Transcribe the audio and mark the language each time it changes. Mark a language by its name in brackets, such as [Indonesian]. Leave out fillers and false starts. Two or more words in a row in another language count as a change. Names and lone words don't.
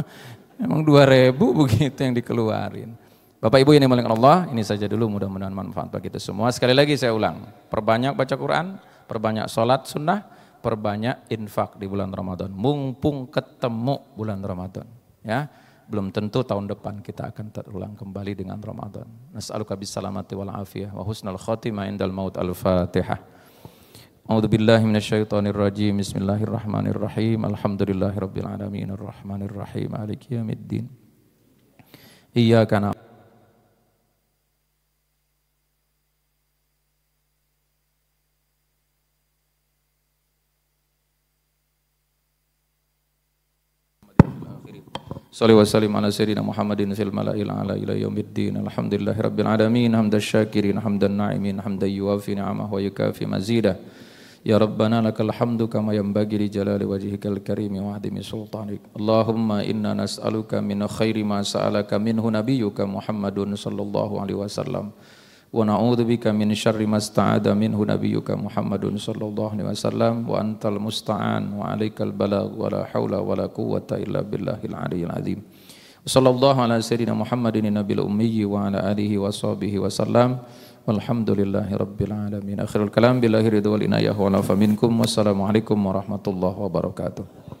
[Indonesian] Emang 2.000 begitu yang dikeluarin. Bapak Ibu yang dimuliakan Allah, ini saja dulu mudah-mudahan manfaat bagi kita semua. Sekali lagi saya ulang, perbanyak baca Quran, perbanyak sholat sunnah, perbanyak infak di bulan Ramadan. Mumpung ketemu bulan Ramadan. Ya, belum tentu tahun depan kita akan terulang kembali dengan Ramadan. [Arabic] نسألك السلامة والعافية وحسن الخاتمة عند الموت. الفاتحة. أعوذ بالله من الشيطان الرجيم. بسم الله الرحمن الرحيم. الحمد لله رب العالمين الرحمن الرحيم مالك يوم الدين. إياك نعبد صل وسلم على سيدنا محمد في الملأ الأعلى إلى يوم الدين. الحمد لله رب العالمين حمد الشاكرين حمد الناعمين حمدا يوافي نعمه ويكافئ مزيده. يا ربنا لك الحمد كما ينبغي لجلال وجهك الكريم وعظيم سلطانك. اللهم إنا نسألك من خير ما سألك منه نبيك محمد صلى الله عليه وسلم. ونعوذ بك من شر ما استعاذ منه نبيك محمد صلى الله عليه وسلم وأنت المستعان وعليك البلاغ ولا حول ولا قوة إلا بالله العلي العظيم. صلى الله على سيدنا محمد النبي الأمي وعلى آله وصحبه وسلم. والحمد لله رب العالمين. آخر الكلام بالله رضا والعناية ولا فمنكم. والسلام عليكم ورحمة الله وبركاته.